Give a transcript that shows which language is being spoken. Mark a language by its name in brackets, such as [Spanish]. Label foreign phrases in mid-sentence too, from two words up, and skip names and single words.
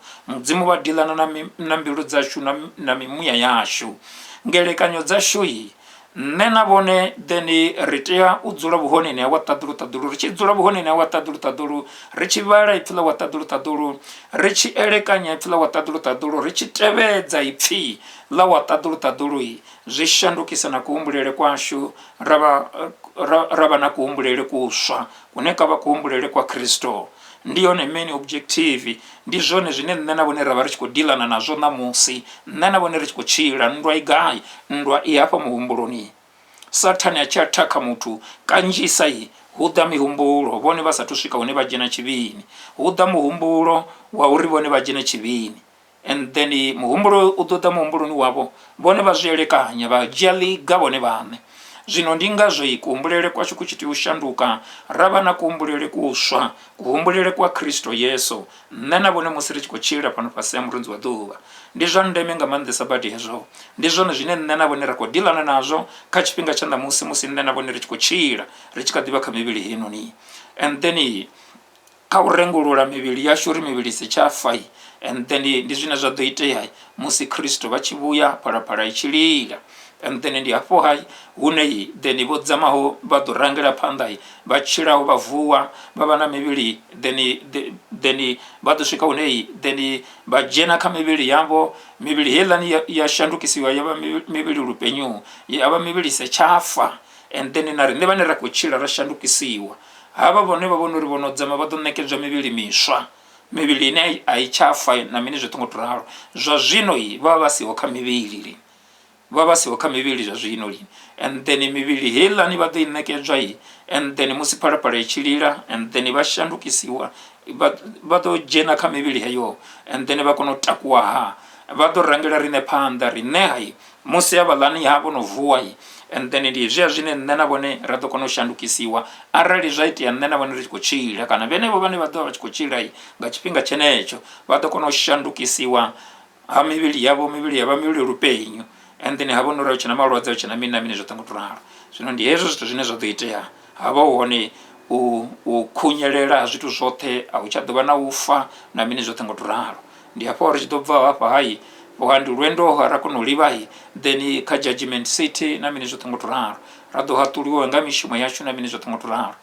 [Venda] Mudzimu vha dilana na mbilu dzashu na mimuya yashu, ngelekanyo dzashu nne na vhone then ri tea u dzula vhuhoneni ha watadulu ri tshi dzula vhuhoneni ha watadulu ri tshi vhala ipfila watadulu ri tshi elekanya ipfila watadulu ri tshi tevhedza ipfi ḽa watadulu zwi shandukisa na kuhumbulele kwashu ra vha na kuhumbulele kuswa kune ka vha kuhumbulele kwa Kristo. Ndi yone [English] main objective, [Venda] ndi zwone zwine nne na vhone ra vha ri tshi khou dilana nazwo namusi nne na vhone ri tshi khou tshila. Nndwa i gai? Nndwa i hafha muhumbuloni. Sathani a tshi athaka muthu kanzhisa hu ḓa mihumbulo vhone vha sathu swika hune vha dzhena tshivhini, hu ḓa muhumbulo wa uri vhone vha dzhene tshivhini, [English] and then [Venda] muhumbulo u ḓo ḓa muhumbuloni wavho vhone vha zwi elekanya vha dzhia ḽiga vhone vhaṋe. Zwino ndi ngazwo kuhumbulele kwashu ku tshi tea u shanduka ra vha na kuhumbulele kuswa, kuhumbulele kwa Kristo Yesu nne na vhone musi ri tshi khou tshila fhano fhasi ha murunzi wa ḓuvha. Ndi zwa ndeme nga maanḓesa badi hezwo. Ndi zwone zwine nne na vhone ra khou dilana nazwo kha tshifhinga tsha musi nne na vhone ri tshi khou tshila ri tshi kha ḓivha kha mivhili hinoni. [English] And then [Venda] kha u rengulula mivhili yashu uri mivhili si tsha fa [English] and then [Venda] ndi zwine zwa ḓo itea musi Kristo vha tshi vhuya phalaphala i tshi lila. [English] And then [Venda] ndi hafho hune then vho dzamaho vha ḓo rangela phanḓa vha tshilaho vha vuwa vha vha na mivhili then vha ḓo swika hune then vha dzhena kha mivhili yavho. Mivhili heiḽani ya shandukisiwa ya vha mivhili lupenyu, ya vha mivhili se tshafa, [English] and then [Venda] na riṋe vhane ra khou tshila ra shandukisiwa. Havha vhone vha vhona uri vho no dzama vha ḓo ṋekedzwa mivhili miswa, mivhili ine a i tshafa na mini zwoṱhe ngo to ralo. Zwa zwino vha vha siho kha mivhili vavasiwa kha mivhili zwa zwino lini, [English] and then [Venda] mivhili heiḽani vha ḓo i ṋekedzwa [English] and then [Venda] musi phalaphala i tshi lila and then vha shandukisiwa vha ḓo dzhena kha mivhili heyo [English] and then [Venda] vha kona u takuwa vha ḓo rangela riṋe phanḓa riṋe musi havhaḽani vho no vuwa [English] and then [Venda] ndi hezwiya zwine nṋe na vhone ra ḓo kona u shandukisiwa arali zwa itea nṋe na vhone ri tshi khou tshila, kana vhenevho vhane vha ḓo vha vha tshi khou tshila nga tshifhinga tshenetsho vha ḓo kona u shandukisiwa ha mivhili yavho, mivhili yavha mivhili lupenyu, [English] and then [Venda] havha nori hu tshena malwadze hu tshena mini na mini zwoṱhe ngo to ralo. Zwino ndi hezwo zwithu zwine zwa ḓo itea, havha hone u khunyelela ha zwithu zwoṱhe, a hu tsha ḓovha na u fa na mini zwoṱhe ngo to ralo. Ndi hafho ri tshi ḓo bva hafha ndi lwendo ra kona u livha then kha [English] judgment seat [Venda] na mini zwoṱhe ngo to ralo, ra ḓo haṱuliwa nga mishumo yashu na mini zwoṱhe ngo to ralo.